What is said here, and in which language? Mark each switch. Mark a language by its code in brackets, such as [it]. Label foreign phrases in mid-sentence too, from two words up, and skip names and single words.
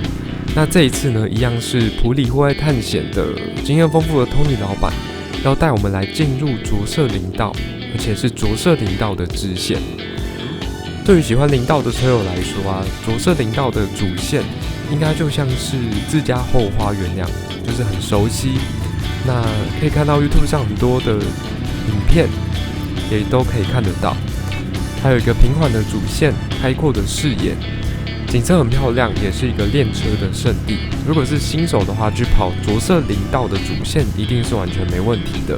[zh] 那這一次呢，一樣是埔里戶外探險的經驗豐富的 Tony 老闆，要帶我們來進入着色林道，而且是着色林道的支線。對於喜歡林道的車友來說啊，着色林道的主線應該就像是自家後花園那樣，就是很熟悉。那可以看到 YouTube 上很多的影片，也都可以看得到。還有一個平緩的主線，開闊的視野，景色很漂亮，也是一個練車的聖地。如果是新手的話，去跑着色林道的主線一定是完全沒問題的。